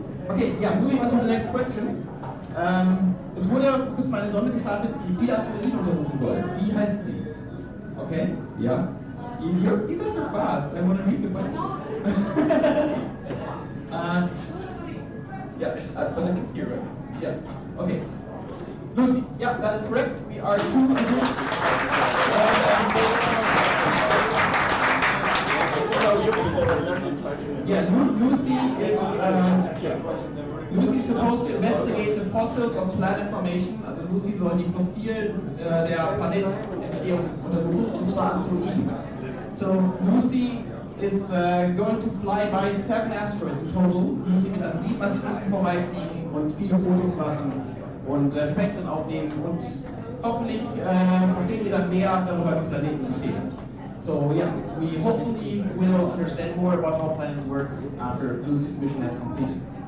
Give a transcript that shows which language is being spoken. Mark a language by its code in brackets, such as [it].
[en] Okay, yeah, moving on to the next question. [de] Es wurde vor kurzem eine Sonde gestartet, die viele Asteroiden untersuchen soll. Wie heißt sie? Okay, ja. [en] You guys are fast. I want to read the question. Yeah, but I can hear it. Yeah, okay. Lucy, yeah, that is correct. We are 2 on the group. Yeah, Lucy is supposed to investigate the fossils of planet formation. [de] Also Lucy soll die Fossilien der Planetentstehung untersuchen, und zwar Asteroiden. [en] So Lucy is going to fly by 7 asteroids in total. [de] Lucy wird an 7 Asteroiden vorbeifliegen und viele Fotos machen und Spektren aufnehmen und hoffentlich verstehen wir dann mehr darüber, wie Planeten entstehen. [en] So yeah, we hopefully will understand more about how planets work after Lucy's mission has completed.